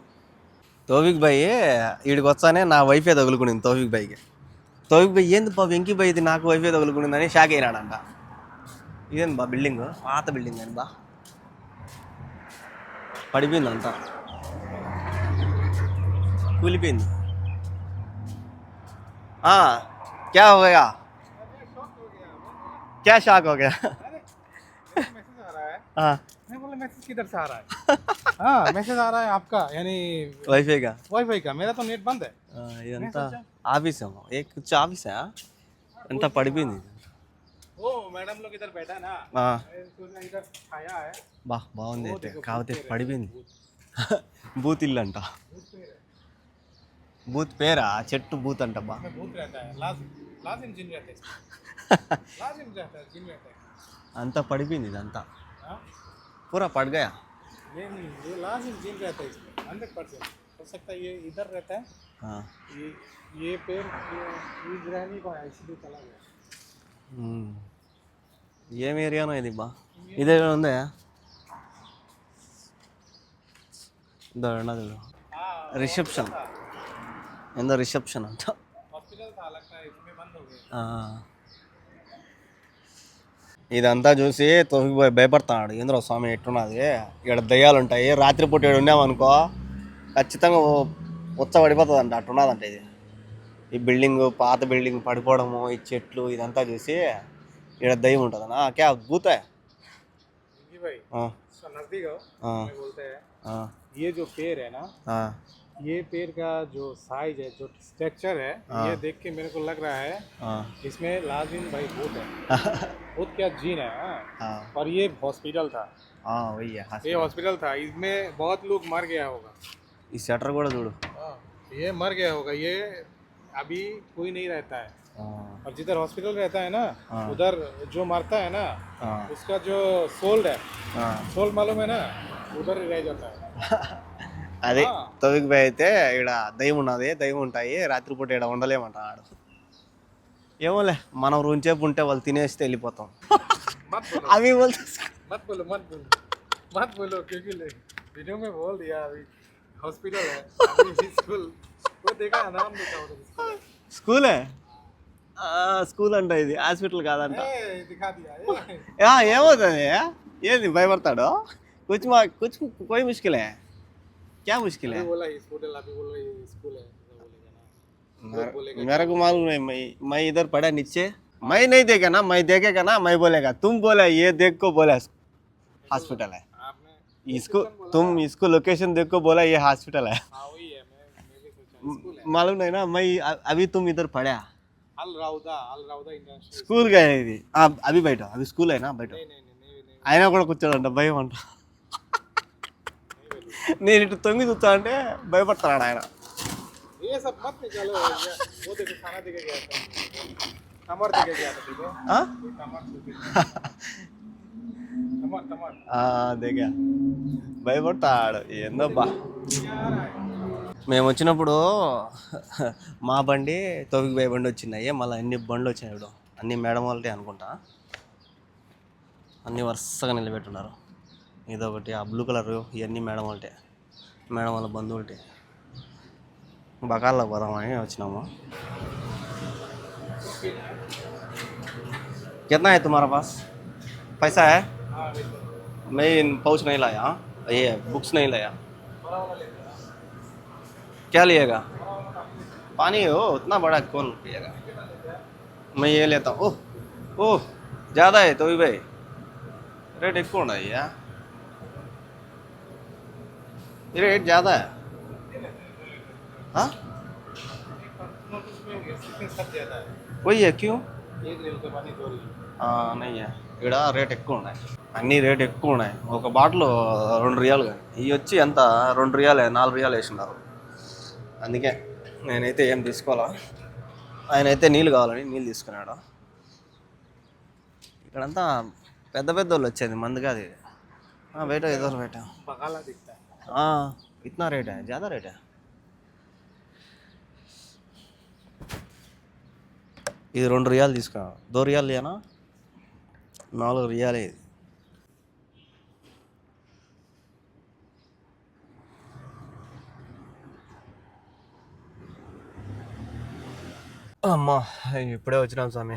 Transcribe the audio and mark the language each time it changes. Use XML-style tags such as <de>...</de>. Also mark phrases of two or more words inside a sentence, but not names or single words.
<te>తౌఫిక్ భాయ్ వీడికి వచ్చానే నా వైఫే తగులుకునింది తౌఫిక్ భాయ్కి. తౌఫిక్ భాయ్ ఏంది బా వెంకీ భాయ్ ఇది నాకు వైఫే తగులుకునిందని షాక్ అయినాడంట. ఇదేంది బా బిల్డింగ్, పాత బిల్డింగ్ అని బా పడిపోయింది అంతా, కూలిపోయింది.</te> <hi>क्या हो गया, क्या शॉक हो गया? मैसेज आ रहा है। हाँ मैं बोला मैसेज किधर से आ रहा है? हाँ मैसेज आ रहा है आपका, यानी वाईफाई का। वाईफाई का। मेरा तो नेट बंद है।</hi> <te>ఇదంతా ఆఫీస్ ఏమో, ఏ కుछ ఆఫీసా అంతా పడిపోయింది.</te> <hi>ओ मैडम लोग इधर बैठा है ना, मैं इधर आया है।</hi> <te>బాగుంది అయితే, కాకపోతే పడిపోయింది. బూత్ ఇల్లు అంట. బూత్ పేరా, చెట్టు బూత్ అంట బా.</te> <hi>भूत रहता है, लाजिम जिन रहते हैं। लाजिम रहता है, जिन रहता है।</hi> <te>అంతా పడిపోయింది ఇదంతా,</te> <hi>हाँ? पूरा पड़ गया. ये नहीं, ये लाजिम जिन रहता है इसमें 100%। हो सकता है ये इधर रहता है, ये पेड़ ये गिरा नहीं पाया इसलिए चला गया।</hi> <te>ఏం ఏరియానో ఇది బా, ఇదే ఉందా రిసెప్షన్, ఏందో రిసెప్షన్ అంట.</te> <hi>हॉस्पिटल था लगता है, इसमें बंद हो गया।</hi> <te>ఇదంతా చూసి తౌఫిక్ భాయ్ భయపడతాడు. ఏంద్రో స్వామి ఎట్టున్నది, ఇక్కడ దయ్యాలు ఉంటాయి, రాత్రిపూట ఇక్కడ ఉన్నామనుకో ఖచ్చితంగా ఉచ్చ పడిపోతుంది అంట. అట్టున్నదంట ఇది. ఈ బిల్డింగ్, పాత బిల్డింగ్ పడిపోవడము, ఈ చెట్లు ఇదంతా చూసి ఇక్కడ దయ్యం ఉంటుంది అన్న.</te> <hi>क्या भूत भाई नजदीक हो, मैं बोलते हैं ये जो पेड़ है ना, ये पेड़ का जो साइज है, जो स्ट्रक्चर है, ये देख के मेरे को लग रहा है इसमें लाजिम भाई भूत है। भूत क्या जीन है। और ये हॉस्पिटल था। वही है, ये हॉस्पिटल था, इसमें बहुत लोग मर गया होगा।</hi> <te>ఈ షటర్ కూడా చూడు,</te> <hi>ये मर गया होगा, ये अभी कोई नहीं रहता है। और जिधर हॉस्पिटल रहता है ना, उधर जो मरता है ना, उसका जो सोल है, सोल मालूम है ना, उधर ही रह जाता है।</hi> <te>అదే తౌఫిక్ భాయ్ అయితే ఇక్కడ దయ్యం ఉన్నది, దయ్యం ఉంటాయి, రాత్రిపూట ఇక్కడ ఉండలేమంటాడు. ఏమోలే, మనం రూంచేపు ఉంటే వాళ్ళు తినేస్తే వెళ్ళిపోతాం. అవి</te> <hi>मत बोलो मत बोलो मत बोलो, क्योंकि वीडियो में बोल दिया अभी हॉस्पिटल है, अभी स्कूल वो देखा नाम देखा उधर</hi> <te>స్కూలే, స్కూల్ అంట, ఇది హాస్పిటల్ కాదంట.</te> <hi>दिखा दिया।</hi> <te>ఏమవుతుంది, ఏంది భయపడతాడు.</te> <hi>కుछ कोई मुश्किल है, क्या मुश्किल है? बोला हॉस्पिटल, अभी बोल रही स्कूल है, बोलेगा ना। मेरे को मालूम है, मैं इधर पढ़ा नीचे, मैं नहीं देखा ना, मैं देखेगा ना मैं बोलेगा, तुम बोला ये देख को बोला हॉस्पिटल है, इसको तुम इसको लोकेशन देख को बोला ये हॉस्पिटल है। वही है, मैं भी सोचा स्कूल है। मालूम नहीं ना, मैं अभी तुम इधर पढ़ा अल राउदा इंटरनेशनल स्कूल गए</hi> <te>ఇది. అవి బయట, అవి స్కూల్ అయినా బయట</te> <hi>नहीं</hi> <te>అయినా కూడా కూర్చోడంట, భయం అంట. నేను ఇటు తొంగి చూస్తా అంటే భయపడతాడు ఆయన.</te> <hi>ये सब मत निकालो भैया। वो देखो खाना देके गया था, टमाटर देके गया था देखो, ఆ? ये टमाटर टमाटर</hi> <te>దిగా భయపడతాడు ఏందబ్బా.</te> <hi>क्या आ रहा है?</hi> <te>మేము వచ్చినప్పుడు మా బండి తోవికి పోయే బండి వచ్చినాయి, మళ్ళీ అన్ని బండ్లు వచ్చినాయి ఇప్పుడు. అన్ని మేడం వాళ్ళే అనుకుంటా, అన్నీ వరుసగా నిలబెట్టున్నారు. ఇదొకటి ఆ బ్లూ కలర్ ఇవన్నీ మేడం వాళ్ళే, మేడం వాళ్ళ బంధువులే. బకాల్లో పోదామని వచ్చినాము.</te> <hi>कितना है तुम्हारा पास? पैसा है? हाँ देखो मैं पाउच नहीं लाया, ये बुक्स नहीं लाया. बड़ा वाला लेते हैं। क्या लिएगा? पानी हो उतना बड़ा कौन पिएगा? मैं ये लेता हूँ. ओह ओह ज़्यादा है तो भी भाई, रेट एक कौन है यार, ये रेट ज़्यादा है. हाँ नोटिस में इसमें सब ज्यादा है। वही है क्यों? एक रील का पानी 2 रील। नहीं है</hi> <te>ఇక్కడ రేట్ ఎక్కువ ఉన్నాయి, అన్నీ రేట్ ఎక్కువ ఉన్నాయి. ఒక బాటిల్ 2 రియాలు, కానీ ఇవి వచ్చి ఎంత 2 రియాలే 4 రియాలు వేసినారు. అందుకే నేనైతే ఏం తీసుకోవాలా, ఆయన అయితే నీళ్ళు కావాలని నీళ్ళు తీసుకున్నాడు. ఇక్కడంతా పెద్ద పెద్ద వాళ్ళు వచ్చేది, మంది కాదు ఇది. బయట ఏదో బయట</te> <hi>बकाला दिखता है। इतना रेट है, ज़्यादा रेट है.</hi> <te>ఇది 2 రియాలు తీసుకున్నాడు, 2 రియాలు లేనా 4 రియాలే ఇది. అమ్మా ఇప్పుడే వచ్చినాం స్వామి.</te>